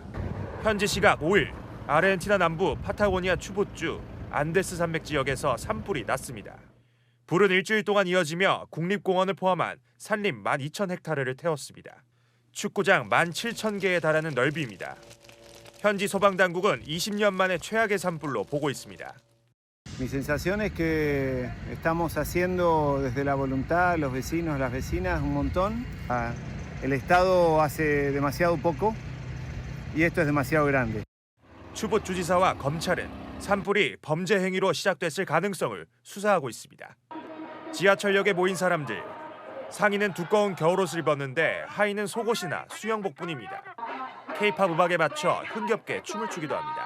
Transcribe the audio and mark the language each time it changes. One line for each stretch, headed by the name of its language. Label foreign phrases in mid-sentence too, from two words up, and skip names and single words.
Korean: 현지 시각 5일 아르헨티나 남부 파타고니아 추붓주 안데스 산맥 지역에서 산불이 났습니다. 불은 일주일 동안 이어지며 국립공원을 포함한 산림 12,000헥타르를 태웠습니다. 축구장 17,000개에 달하는 넓이입니다. 현지 소방당국은 20년 만에 최악의 산불로 보고 있습니다.
Spanish: Mi sensación es que estamos haciendo desde la voluntad, los vecinos, las vecinas, un montón. El Estado hace demasiado poco y esto es demasiado grande.
Korean: 추붓 주지사와 검찰은 산불이 범죄 행위로 시작됐을 가능성을 수사하고 있습니다. 지하철역에 모인 사람들. 상의는 두꺼운 겨울옷을 입었는데 하의는 속옷이나 수영복뿐입니다. K-팝 음악에 맞춰 흥겹게 춤을 추기도 합니다.